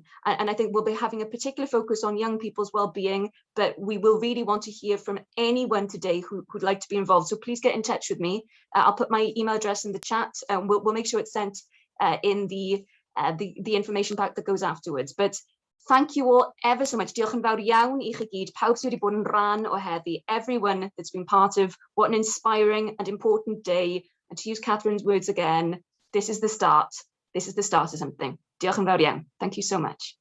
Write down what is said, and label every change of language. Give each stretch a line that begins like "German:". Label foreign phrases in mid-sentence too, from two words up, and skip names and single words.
English: And I think we'll be having a particular focus on young people's well-being, but we will really want to hear from anyone today who'd like to be involved. So please get in touch with me. I'll put my email address in the chat, and we'll make sure it's sent in the information pack that goes afterwards. But thank you all ever so much.
Welsh: Diolch yn fawr iawn I chi gyd, pawb sydd wedi bod yn rhan o heddi,
English: everyone that's been part of what an inspiring and important day. And to use Catherine's words again, this is the start. This is the start of something.
Welsh: Diolch yn fawr iawn.
English: Thank you so much.